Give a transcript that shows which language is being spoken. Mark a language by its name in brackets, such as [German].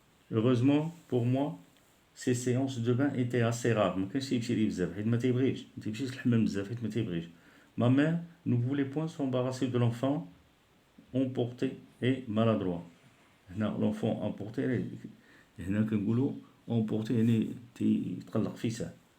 [French] Heureusement pour moi, ces séances de bain étaient assez rares. [Arabic] ما كانش يمشي لي بزاف حيت ما تيبغيش، ما تيمشيش الحمام بزاف حيت ما تيبغيش. [French] Ma mère ne voulait point s'embarrasser de l'enfant emporté et maladroit. [Arabic] هنا [French] l'enfant emporté [Arabic] هنا كنقولوا emporté يعني تيتقلق فيه ساهل.